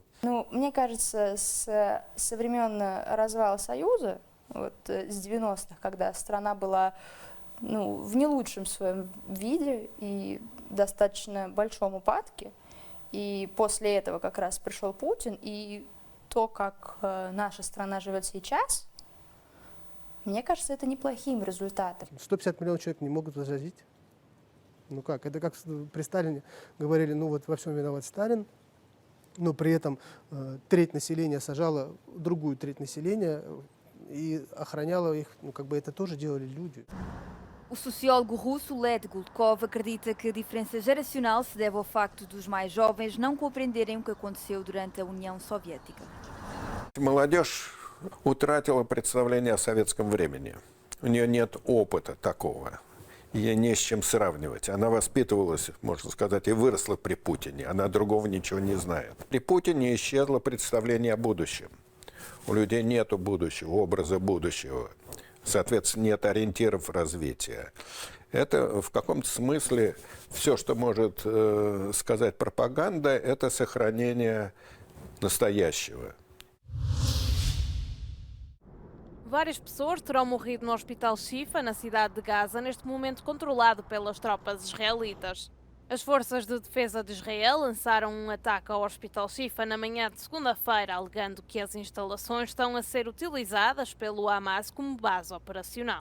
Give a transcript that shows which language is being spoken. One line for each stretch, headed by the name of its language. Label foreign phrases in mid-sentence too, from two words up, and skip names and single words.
Russian: Мне кажется, со времен развала Союза, с 90-х, когда страна была в не лучшем своем виде и достаточно большом упадке, и после этого как раз пришел Путин, и то, как наша страна живет сейчас, мне кажется, это неплохим результатом. 150 миллионов человек не могут возразить. Как? Это как при Сталине говорили, во всем виноват Сталин, но при этом треть населения сажала другую tretь naселения и охраняла их, это тоже делали люди.
Portuguese: O sociólogo russo Led Gulkov acredita que a diferença geracional se deve ao facto dos mais jovens não compreenderem o que aconteceu durante a União Soviética.
Russian: Молодежь утратила представление о советском времени. У нее нет опыта такого. Ей не с чем сравнивать. Она воспитывалась, можно сказать, и выросла при Путине. Она другого ничего не знает. При Путине исчезло представление о будущем. У людей нет будущего, образа будущего. Соответственно, нет ориентиров развития. Это в каком-то смысле все, что может сказать пропаганда, это сохранение настоящего.
Portuguese: Várias pessoas terão morrido no Hospital Shifa, na cidade de Gaza, neste momento controlado pelas tropas israelitas. As forças de defesa de Israel lançaram um ataque ao Hospital Shifa na manhã de segunda-feira, alegando que as instalações estão a ser utilizadas pelo Hamas como base operacional.